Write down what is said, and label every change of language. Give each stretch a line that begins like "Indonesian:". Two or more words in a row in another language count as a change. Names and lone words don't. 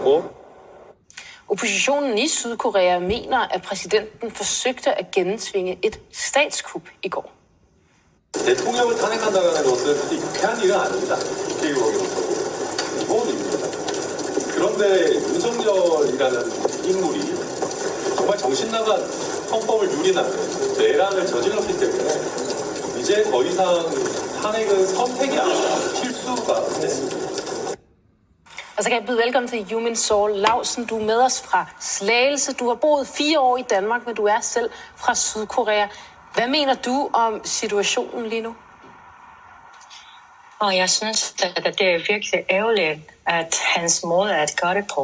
Korean: 있었고.
Danish: Oppositionen i Sydkorea mener, at præsidenten forsøgte at gennemtvinge et statskup i går.
Korean: 대통령을 탄핵한다는 것은 유쾌한 일은 아닙니다. 국회의원으로서 기본입니다. 그런데 윤석열이라는 인물이 정말 정신 나간 헌법을 유린하는 내란을 저질렀기 때문에 이제 더 이상 탄핵은 선택이 아니라 필수가 됐습니다.
Danish: Og så kan jeg byde velkommen til Yumin Saul Lausen. Du er med os fra Slagelse. Du har boet 4 år i Danmark, men du er selv fra Sydkorea. Hvad mener du om situationen lige nu? Og jeg synes, at det er virkelig ærgerligt, at hans måde at gøre det på.